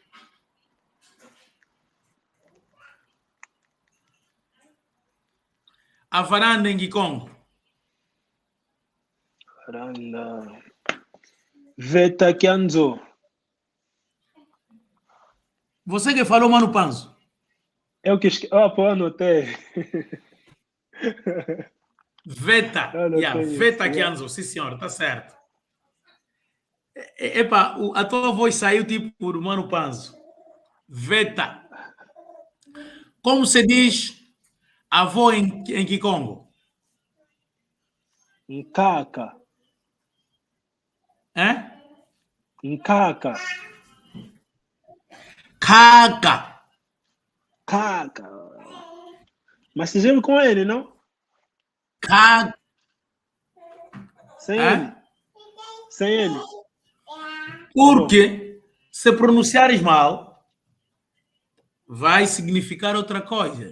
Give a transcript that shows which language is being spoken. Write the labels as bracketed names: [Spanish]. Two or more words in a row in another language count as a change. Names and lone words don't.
[Portuguese] A varanda em Kikongo. Varanda. Veta Kianzo. Você que falou, Mano Panzo. Eu que pô, anotei. Veta. Veta Kianzo. Sim, senhor. Tá certo. Epa, a tua voz saiu tipo por Mano Panzo. Veta. Como se diz avô em Kikongo? Nkaka. Hein? Nkaka. Caca. Kaka. Mas se escreve com N, não? Caca. Sem N. Sem N. Porque se pronunciares mal, vai significar outra coisa.